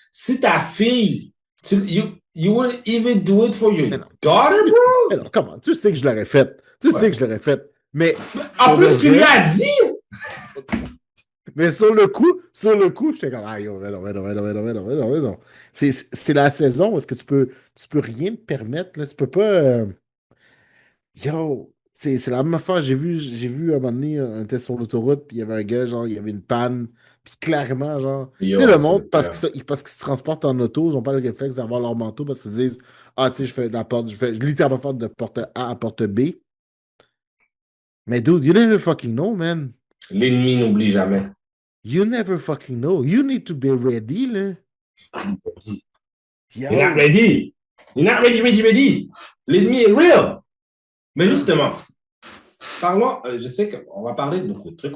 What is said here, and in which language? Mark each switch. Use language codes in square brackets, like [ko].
[fr] Si ta fille, [en] you wouldn't even do it for your daughter, bro? [fr] Mais non, comment? Tu sais que je l'aurais fait. Tu sais que je l'aurais fait. Mais. En plus, tu lui as dit! Mais sur le coup, j'étais comme, ah, yo, mais non. C'est la saison où est-ce que tu peux rien te permettre, là. Tu peux pas. Yo, c'est la même affaire. J'ai vu à un moment donné, on était sur l'autoroute, puis il y avait un gars, genre, il y avait une panne, puis clairement, genre, tu sais, le monde, parce qu'ils se transportent en auto, ils n'ont pas le réflexe d'avoir leur manteau parce qu'ils disent, ah, tu sais, je fais littéralement faire de porte A à porte B. [en] Mais dude, you never fucking know, man. [fr] L'ennemi n'oublie jamais. [en] You never fucking know. You need to be ready, là. You're not ready. You're not ready. [fr] L'ennemi est [en] real. [fr] Mais justement, parlons, je sais qu'on va parler de beaucoup de trucs.